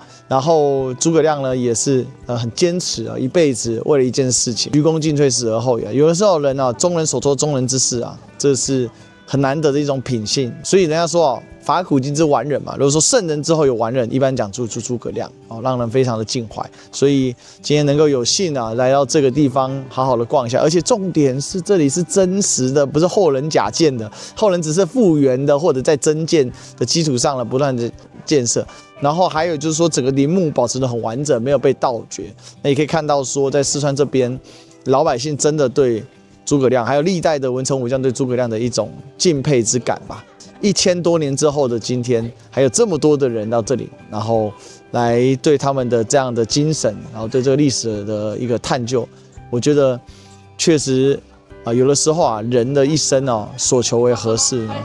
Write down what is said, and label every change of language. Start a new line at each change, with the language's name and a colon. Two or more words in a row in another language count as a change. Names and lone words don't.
Chinese: 然後諸葛亮呢，也是很堅持啊，一輩子為了一件事情，鞠躬盡瘁，死而後已。有的時候人啊，忠人所托，忠人之事啊，這是很難得的一種品性。所以人家說哦，伐苦經之完人嘛。如果說聖人之後有完人，一般講諸葛亮哦，讓人非常的敬懷。所以今天能夠有幸啊來到這個地方，好好的逛一下。而且重點是這裡是真實的，不是後人假建的。後人只是復原的，或者在增建的基礎上了不斷的建設。然後還有就是說，整個陵墓保持得很完整，沒有被盜掘。那也可以看到說，在四川這邊，老百姓真的對諸葛亮，還有歷代的文臣武將對諸葛亮的一種敬佩之感吧。1000多年之後的今天，還有這麼多的人到這裡，然後來對他們的這樣的精神，然後對這個歷史的一個探究，我覺得確實有的時候啊，人的一生啊，所求為何事呢？